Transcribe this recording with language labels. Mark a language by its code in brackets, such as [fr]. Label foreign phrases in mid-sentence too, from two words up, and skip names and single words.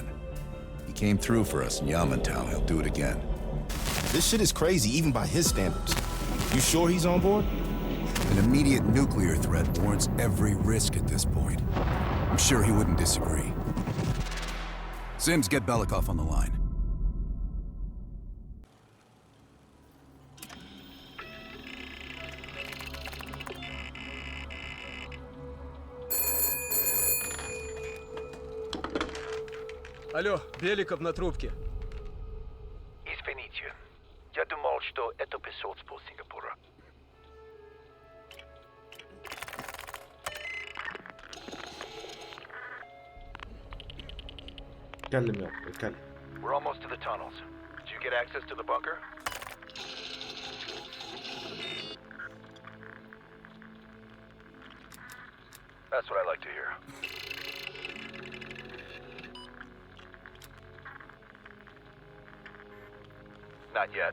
[en] He came through for us in Yamantau. He'll do it again. This shit is crazy, even by his standards. You sure he's on board? An immediate nuclear threat warrants every risk at this point. I'm sure he wouldn't disagree. Sims, get Belikov on the line. [ru] Алло, Беликов на трубке. Извините, я думал, что это посольство Сингапура. [ar] اتكلم يا اتكلم. [en] We're almost to the tunnels. Did you get access to the bunker? That's what I like to hear. Not yet.